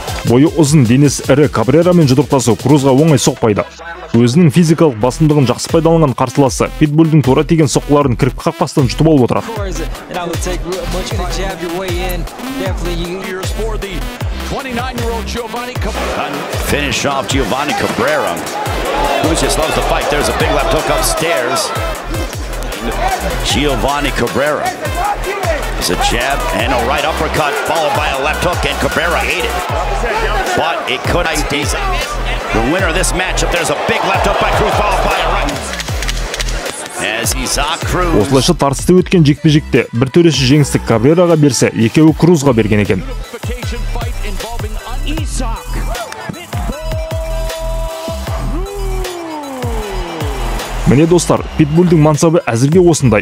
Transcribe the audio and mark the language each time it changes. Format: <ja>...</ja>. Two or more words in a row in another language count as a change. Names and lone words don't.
<kk>Бойы ұзын, денесі ірі Кабрерамен жұдырықтасу Крузға оңай соқпайды. Өзінің физикалық басымдығын жақсы пайдаланған қарсыласы Питбульдің тура тиген соққыларын кірпік қақпастан жұтып алып отырады.</kk> <en>Finish off Giovanni Cabrera. Cruz just loves the fight. There's a big left hook upstairs. Giovanni Cabrera. It's a jab and a right uppercut followed by a left hook, and Cabrera ate it. But it could be the winner of this matchup. There's a big left hook by Cruz followed by a right. As Isaac Cruz.</en> <kk>Осылайша тартысты өткен жекпе-жекте бір төреші жеңісті Кабрераға берсе, екеуі Крузға берген екен. Міне достар, Питбульдің мансабы әзірге осындай.</kk>